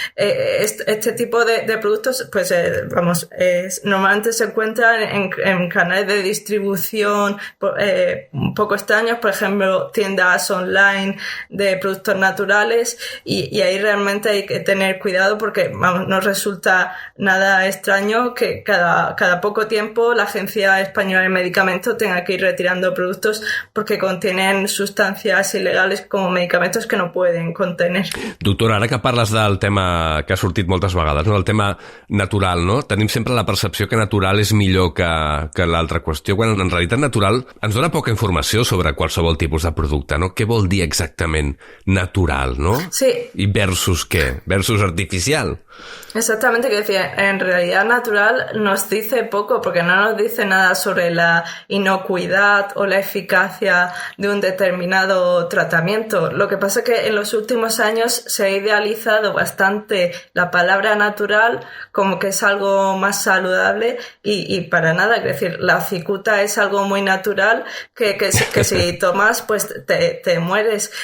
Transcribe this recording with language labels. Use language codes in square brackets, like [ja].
[es] Este tipo de productos pues normalmente se encuentran en canales de distribución un poco extraños, por ejemplo tiendas online de productos naturales y ahí realmente hay que tener cuidado porque no resulta nada extraño que cada poco tiempo la Agencia Española del Medicamento tenga que ir retirando productos porque contienen sustancias ilegales como medicamentos que no pueden contener. [ca] Doctora, ara que parles del tema que ha sortit moltes vegades, no? El tema natural, no? Tenim sempre la percepció que natural és millor que l'altra qüestió, quan en realitat natural ens dona poca informació sobre qualsevol tipus de producte, no? Què vol dir exactament natural, no? Sí. I versus què? Versus artificial. [es] Exactamente, que decía, en realidad natural nos dice poco porque no nos dice nada sobre la inocuidad o la eficacia de un determinado tratamiento. Lo que pasa es que en los últimos años se ha idealizado bastante la palabra natural como que es algo más saludable y para nada, es decir, la cicuta es algo muy natural que si tomas pues te mueres.